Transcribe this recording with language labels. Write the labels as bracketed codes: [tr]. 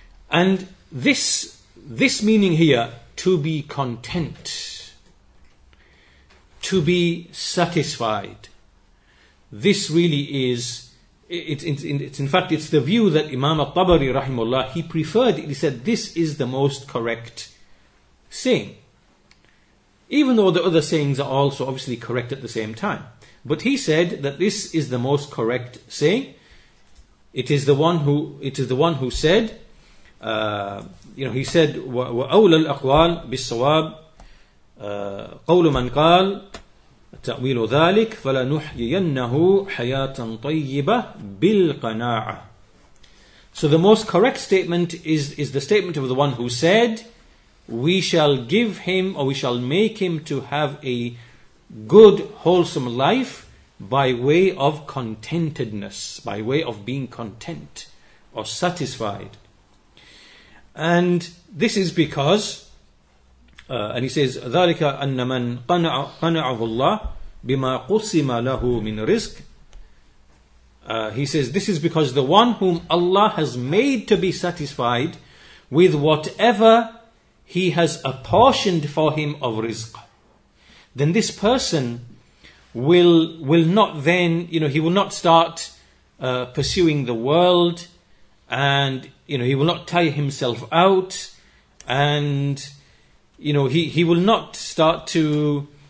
[en] And this meaning here, to be content, to be satisfied, this really is, it's in fact, it's the view that Imam al-Tabari rahimahullah, he preferred it. He said this is the most correct saying. Even though the other sayings are also obviously correct at the same time. But he said that this is the most correct saying. [ar] It is the one who said, he said, وَأَوْلَى الْأَقْوَالِ بِالصَّوَابِ قَوْلُ مَنْ قَالَ تأويل ذلك فلنحيينه حياة طيبة بالقناعة. [en] So the most correct statement is the statement of the one who said, we shall give him, or we shall make him to have a good, wholesome life by way of contentedness, by way of being content or satisfied. [ar] And this is because and he says ذلك أن من قنعه الله بما قسم له من رزق. [en] He says this is because the one whom Allah has made to be satisfied with whatever He has apportioned for him of rizq, then this person will not then, he will not start pursuing the world, and he will not tire himself out, and he will not start to